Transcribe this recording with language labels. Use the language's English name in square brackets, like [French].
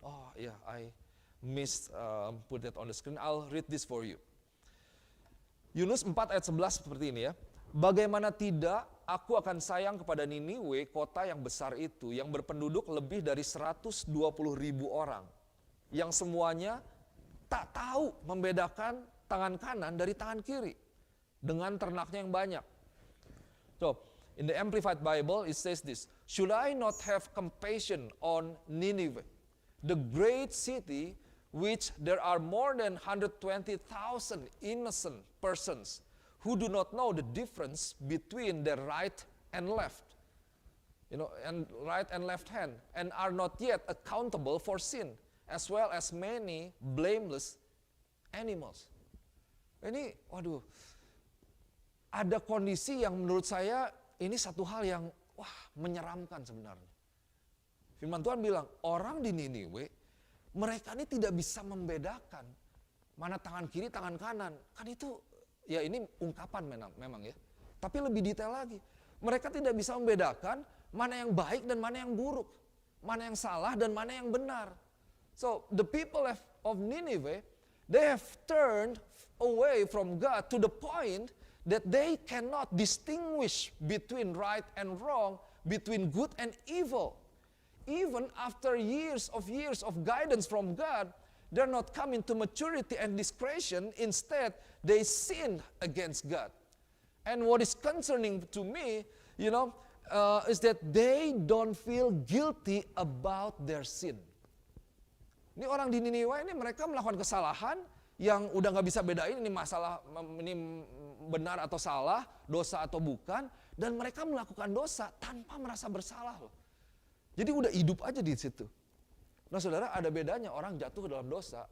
[English] Oh yeah, I missed put that on the screen. I'll read this for you. [Indonesian] Yunus 4 ayat 11 seperti ini ya. Bagaimana tidak, aku akan sayang kepada Niniwe, kota yang besar itu, yang berpenduduk lebih dari 120.000 orang. Yang semuanya tak tahu membedakan tangan kanan dari tangan kiri. Dengan ternaknya yang banyak. [English] So, in the Amplified Bible, it says this. Should I not have compassion on Nineveh, the great city which there are more than 120,000 innocent persons who do not know the difference between their right and left, and right and left hand, and are not yet accountable for sin, as well as many blameless animals. [Indonesian] Ini, waduh, ada kondisi yang menurut saya ini satu hal yang menyeramkan sebenarnya. Firman Tuhan bilang, orang di Niniwe, mereka ini tidak bisa membedakan mana tangan kiri, tangan kanan. Kan itu, ya ini ungkapan memang ya. Tapi lebih detail lagi. Mereka tidak bisa membedakan mana yang baik dan mana yang buruk. Mana yang salah dan mana yang benar. [English] So, the people of Nineveh, they have turned away from God to the point that they cannot distinguish between right and wrong, between good and evil. Even after years of guidance from God, they're not coming to maturity and discretion. Instead, they sin against God. And what is concerning to me, is that they don't feel guilty about their sin. [Indonesian] Ini orang di Niniwe ini mereka melakukan kesalahan yang udah nggak bisa bedain ini masalah, ini benar atau salah, dosa atau bukan, dan mereka melakukan dosa tanpa merasa bersalah loh. Jadi udah hidup aja di situ. Nah saudara, ada bedanya orang jatuh ke dalam dosa.